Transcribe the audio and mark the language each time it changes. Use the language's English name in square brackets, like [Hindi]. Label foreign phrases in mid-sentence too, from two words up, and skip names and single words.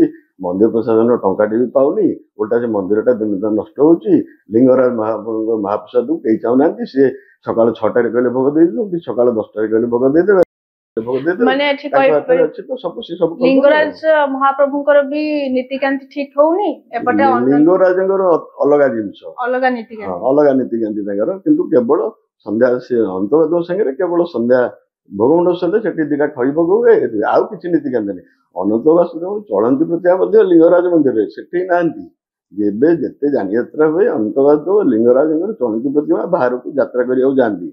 [Odia] ମନ୍ଦିର ପ୍ରଶାସନ ଟଙ୍କାଟେ ବି ପାଉନି ଓଲଟା ସେ ମନ୍ଦିରଟା ଦିନ ଦିନ ନଷ୍ଟ ହଉଛି। ଲିଙ୍ଗରାଜ ମହାପ୍ରସାଦକୁ କେହି ଚାହୁଁନାହାନ୍ତି। ସିଏ ସକାଳ 6ଟାରେ କହିଲେ ଭୋଗ ଦେଇଦେଉଛନ୍ତି ସକାଳ 10ଟାରେ କହିଲେ ଭୋଗ ଦେଇଦେବେ ମାନେ ଏଠି लिंगराज महाप्रभुଙ୍କର ବି ନୀତିକାନ୍ତି ଠିକ ହଉନି ଏପଟେ ଲିଙ୍ଗରାଜଙ୍କର ଅଲଗା ଜିନିଷ ଅଲଗା ନୀତିକାନ୍ତି ଅଲଗା ନୀତିକାନ୍ତି ତାଙ୍କର କିନ୍ତୁ କେବଳ ସନ୍ଧ୍ୟା ସେ ଅନ୍ତର୍ଗତ ସାଙ୍ଗରେ କେବଳ ସନ୍ଧ୍ୟା ଭୋଗମଣ୍ଡପ ସନ୍ଧ୍ୟା ସେଠି ଦିଟା ଖଇ ଭୋଗ ହୁଏ ଆଉ କିଛି ନୀତିକାନ୍ତି ନାହିଁ। ଅନନ୍ତ ବାସୁଦେବ ଚଳନ୍ତି ପ୍ରତିମା ମଧ୍ୟ ଲିଙ୍ଗରାଜ ମନ୍ଦିରରେ ସେଠି ନାହାନ୍ତି। ଏବେ ଯେତେ ଯାନିଯାତ୍ରା ହୁଏ ଅନନ୍ତ ବାସୁଦେବ ଲିଙ୍ଗରାଜଙ୍କର ଚଳନ୍ତି ପ୍ରତିମା ବାହାରକୁ ଯାତ୍ରା କରିବାକୁ ଯାଆନ୍ତି।